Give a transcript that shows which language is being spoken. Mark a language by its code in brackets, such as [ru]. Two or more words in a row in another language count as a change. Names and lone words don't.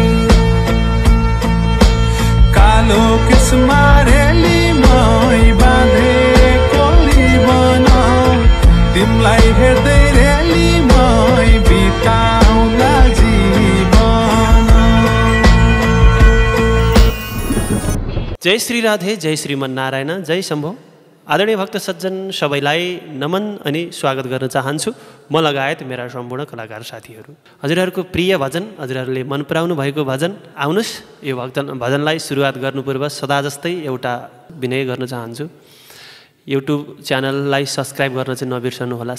[ne] कालो किस्मा रेली मै बाँधेको रिबन तिमलाई हेर्दै रेली मै बिताउला जीवन। जय श्री राधे, जय श्रीमन्नारायण, जय शम्भो। आदरणीय भक्त सज्जन सबैलाई नमन अनि स्वागत गर्न चाहन्छु, म लगायत मेरा सम्पूर्ण कलाकार साथीहरू। हजुरहरूको प्रिय भजन, हजुरहरूले मन पराउनु भएको भजन, आउनुहोस् यो भजनलाई सुरुवात गर्नु पूर्व सदा जस्तै एउटा विनय गर्न चाहन्छु। युट्युब च्यानललाई सब्सक्राइब गर्न चाहिँ नबिर्सनुहोला।